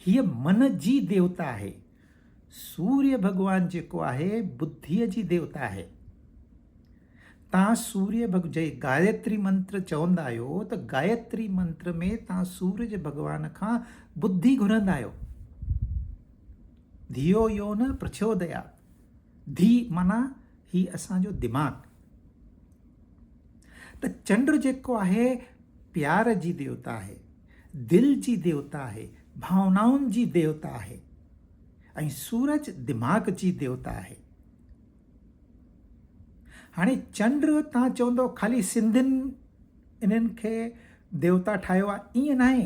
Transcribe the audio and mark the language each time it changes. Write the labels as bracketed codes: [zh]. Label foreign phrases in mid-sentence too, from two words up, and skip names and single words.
[sd] हीअ मन जी देवता आहे। सूर्य भॻवानु जेको आहे बुद्धीअ जी देवता आहे। तव्हां सूर्य जे गायत्री मंत्र चवंदा आहियो त गायत्री मंत्र में तव्हां सूरज भॻवान खां बुद्धि घुरंदा आहियो। [sa] धियो यो न प्रचोदयात्। [sd] धी माना ही असांजो दिमाग़। त चंड जेको आहे प्यार जी देवता आहे, दिल जी देवता आहे, भावनाउनि जी देवता आहे ऐं सूरज दिमाग़ जी देवता आहे। हाणे चंड तव्हां चवंदो ख़ाली सिंधियुनि इन्हनि खे देवता ठाहियो आहे, ईअं न आहे।